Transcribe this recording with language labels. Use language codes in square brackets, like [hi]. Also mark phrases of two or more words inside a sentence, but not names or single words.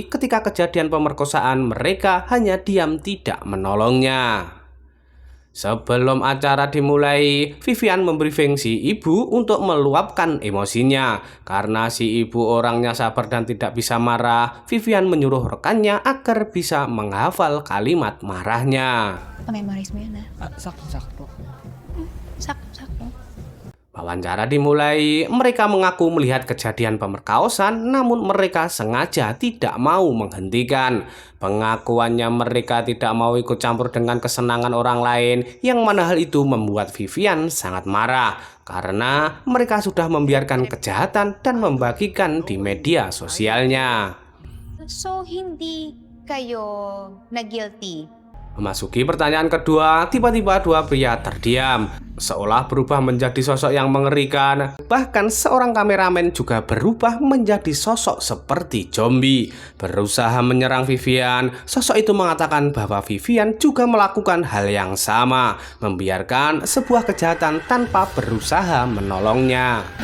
[id] Ketika kejadian pemerkosaan, mereka hanya diam tidak menolongnya. Sebelum acara dimulai, Vivian membriefing si ibu untuk meluapkan emosinya. Karena si ibu orangnya sabar dan tidak bisa marah, Vivian menyuruh rekannya agar bisa menghafal kalimat marahnya. [tl] Memorize mo yan, ha? Sakto. Sakto. [id] Wawancara dimulai, mereka mengaku melihat kejadian pemerkosaan, namun mereka sengaja tidak mau menghentikan. Pengakuannya mereka tidak mau ikut campur dengan kesenangan orang lain, yang mana hal itu membuat Vivian sangat marah. Karena mereka sudah membiarkan kejahatan dan membagikan di media sosialnya. [tl] So, hindi kayo na-guilty? [id] Memasuki pertanyaan kedua, tiba-tiba dua pria terdiam, seolah berubah menjadi sosok yang mengerikan. Bahkan seorang kameramen juga berubah menjadi sosok seperti zombie, berusaha menyerang Vivian. Sosok itu mengatakan bahwa Vivian juga melakukan hal yang sama, membiarkan sebuah kejahatan tanpa berusaha menolongnya.